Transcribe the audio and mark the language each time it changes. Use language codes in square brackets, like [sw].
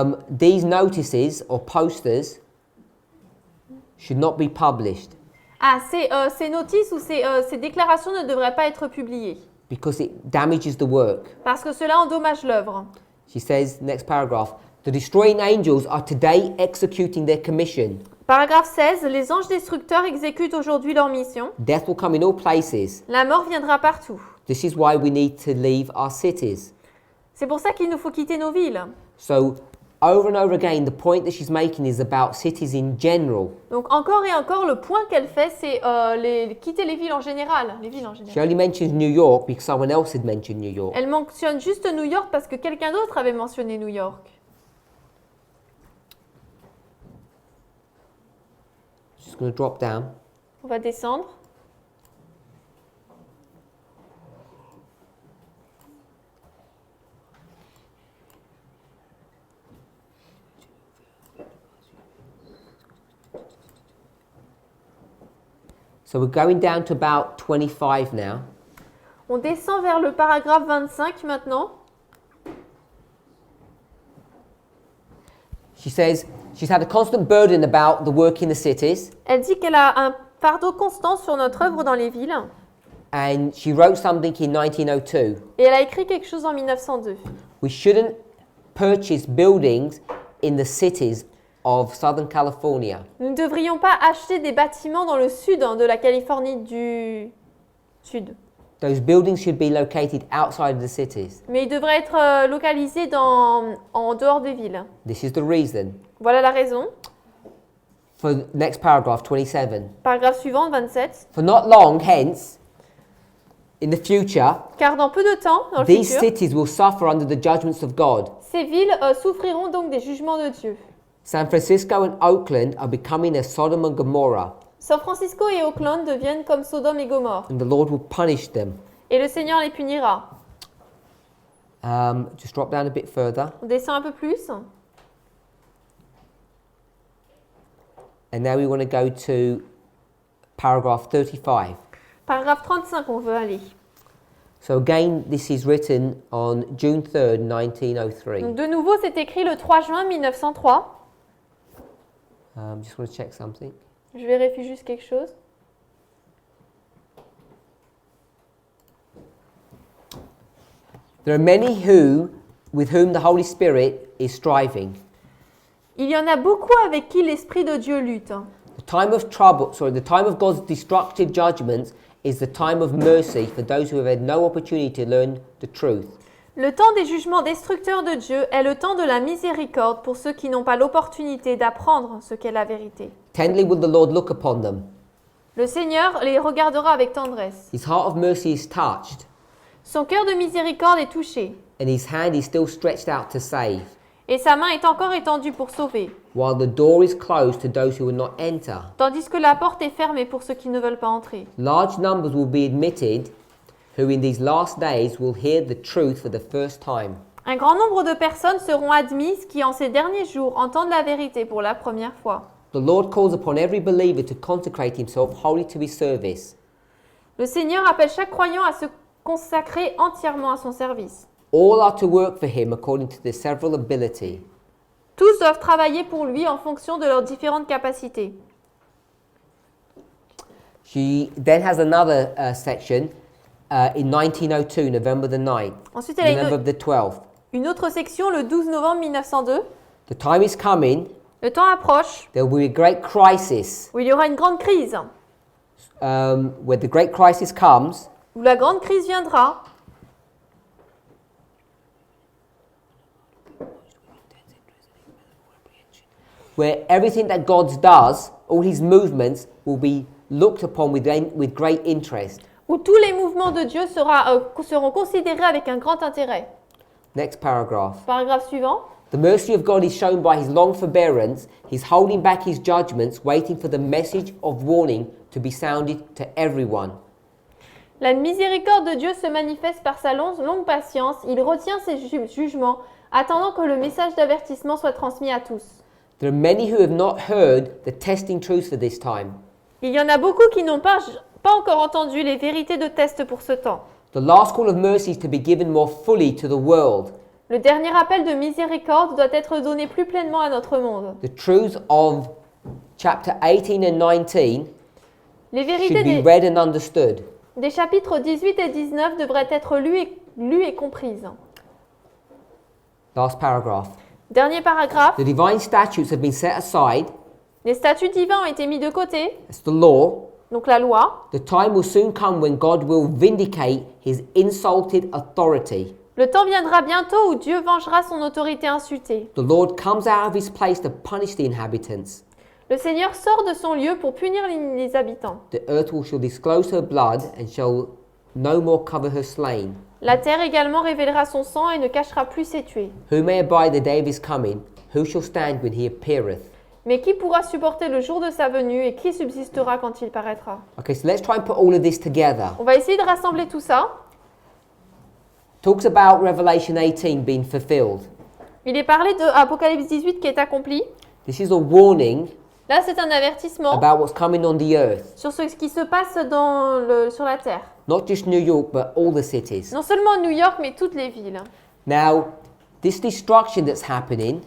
[en] These notices or posters should not be published [fr] Ah, ces notices ou ces déclarations ne devraient pas être publiées [en] because it damages the work. [fr] parce que cela endommage l'œuvre. [en] She says, next paragraph, the destroying angels are today executing their commission. [fr] Paragraphe 16. Les anges destructeurs exécutent aujourd'hui leur mission. [en] Death will come in all places. [fr] La mort viendra partout. [en] This is why we need to leave our cities. [fr] C'est pour ça qu'il nous faut quitter nos villes. [en] So, over and over again, the point that she's making is about cities in general. [fr] Donc encore et encore, le point qu'elle fait, c'est quitter les villes en général. [en] She only mentions New York because someone else had mentioned New York. [fr] Elle mentionne juste New York parce que quelqu'un d'autre avait mentionné New York. [en] She's going to drop down. [fr] On va descendre. [en] So we're going down to about 25 now. [fr] On descend vers le paragraphe 25 maintenant. [en] She says she's had a constant burden about the work in the cities, [fr] Elle dit qu'elle a un fardeau constant sur notre œuvre dans les villes. [en] and she wrote something in 1902. [fr] Et elle a écrit quelque chose en 1902. [en] We shouldn't purchase buildings in the cities of Southern California [fr] Nous ne devrions pas acheter des bâtiments dans le sud de la Californie du Sud. [en] those buildings should be located outside of the cities. [fr] Mais ils devraient être localisés en dehors des villes. [en] This is the reason. [fr] Voilà la raison. [en] For the next paragraph, 27. [fr] Paragraphe suivant, 27. [en] For not long hence, in the future, [fr] Car dans peu de temps, dans le [en] these [fr] futur, [en] cities will suffer under the judgments of God. [fr] ces villes souffriront donc des jugements de Dieu. [en] San Francisco and Oakland are becoming a Sodom and Gomorrah, [fr] San Francisco et Auckland deviennent comme Sodome et Gomorrhe. [en] and the Lord will punish them. [fr] Et le Seigneur les punira. [en] Just drop down a bit further. [fr] On descend un peu plus. [en] And now we want to go to paragraph 35. [fr] Paragraphe 35, on veut aller. [en] So again, this is written on June 3rd, 1903. [fr] Donc de nouveau, c'est écrit le 3 juin 1903. [en] Just want to check something. [fr] Je vérifie juste quelque chose. [en] There are many with whom the Holy Spirit is striving. [fr] Il y en a beaucoup avec qui l'Esprit de Dieu lutte. [en] The time of God's destructive judgments is the time of mercy for those who have had no opportunity to learn the truth. [fr] Le temps des jugements destructeurs de Dieu est le temps de la miséricorde pour ceux qui n'ont pas l'opportunité d'apprendre ce qu'est la vérité. [en] Tenderly will the Lord look upon them. [fr] Le Seigneur les regardera avec tendresse. [en] His heart of mercy is touched, [fr] Son cœur de miséricorde est touché, [en] and his hand is still stretched out to save, [fr] et sa main est encore étendue pour sauver, [en] while the door is closed to those who will not enter. [fr] tandis que la porte est fermée pour ceux qui ne veulent pas entrer. [en] Large numbers will be admitted who in these last days will hear the truth for the first time. [fr] Un grand nombre de personnes seront admises qui, en ces derniers jours, entendent la vérité pour la première fois. [en] The Lord calls upon every believer to consecrate himself wholly to his service. [fr] Le Seigneur appelle chaque croyant à se consacrer entièrement à son service. [en] All are to work for him according to their several ability. [fr] Tous doivent travailler pour lui en fonction de leurs différentes capacités. [en] She then has another section in 1902, November the 9th, [fr] Ensuite, elle a [en] November the 12th. [fr] une autre section le 12 novembre 1902. [en] The time is coming, [fr] Le temps approche [en] there will be a great crisis. [fr] où il y aura une grande crise. [en] Where the great crisis comes, [fr] Où la grande crise viendra. [en] where everything that God does, all his movements, will be looked upon with great interest. [fr] Où tous les mouvements de Dieu seront considérés avec un grand intérêt. [en] Next paragraph. [fr] Paragraphe suivant. [en] The mercy of God is shown by his long forbearance, his holding back his judgments, waiting for the message of warning to be sounded to everyone. [fr] La miséricorde de Dieu se manifeste par sa longue patience. Il retient ses jugements, attendant que le message d'avertissement soit transmis à tous. [en] There are many who have not heard the testing truths for this time. [fr] Il y en a beaucoup qui n'ont pas encore entendu les vérités de test pour ce temps. [en] The last call of mercy is to be given more fully to the world. [fr] Le dernier appel de miséricorde doit être donné plus pleinement à notre monde. [en] The truths of chapter 18 and 19 [fr] Les [en] should [fr] vérités [en] be read and understood. [fr] des chapitres 18 et 19 devraient être lues et comprises. [en] Last paragraph. [fr] Dernier paragraphe. [en] The divine statutes have been set aside. [fr] Les statuts divins ont été mis de côté, [en] That's the law. [fr] donc la loi. [en] The time will soon come when God will vindicate his insulted authority. [fr] Le temps viendra bientôt où Dieu vengera son autorité insultée. [en] The Lord comes out of his place to punish the inhabitants. [fr] Le Seigneur sort de son lieu pour punir les habitants. [en] The earth shall disclose her blood and shall no more cover her slain. [fr] La terre également révélera son sang et ne cachera plus ses tués. [en] Who may abide the day of his coming? Who shall stand when he appeareth? [fr] Mais qui pourra supporter le jour de sa venue et qui subsistera quand il paraîtra? [en] Okay, so let's try and put all of this together. [fr] On va essayer de rassembler tout ça. [en] Talks about Revelation 18 being fulfilled. [fr] Il est parlé de Apocalypse 18 qui est accompli. [en] This is a warning [fr] Là, c'est un avertissement [en] about what's coming on the earth. [fr] sur ce qui se passe sur la terre. [en] Not just New York, but all the cities. [fr] Non seulement New York, mais toutes les villes. [en] Now, this destruction that's happening,